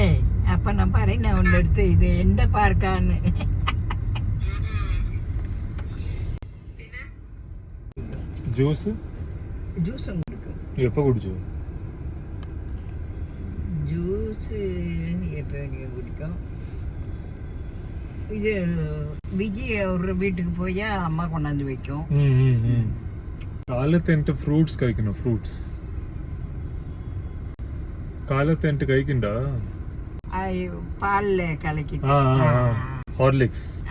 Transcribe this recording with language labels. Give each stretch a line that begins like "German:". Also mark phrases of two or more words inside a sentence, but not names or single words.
Malayalam: അപ്പൊ ഞാൻ പറയുന്ന അവന്റെ അടുത്ത് ഇത് എന്റെ പാർക്കാണ്. ജ്യൂസും കുടിക്കും. എപ്പോ കുടിച്ചു? ജ്യൂസ് എപ്പോ കുടിക്കും.
Tamil: இது விஜய் ஒரு வீட்டுக்கு போய் அம்மா கொண்டாந்து வைக்கும்.
Malayalam: കാലത്ത് എന്നിട്ട് ഫ്രൂട്ട്സ് കഴിക്കണം. കാലത്ത് എന്നിട്ട് കഴിക്കണ്ട. പാലില് കലക്കിട്ട് ഹോർലിക്സ്.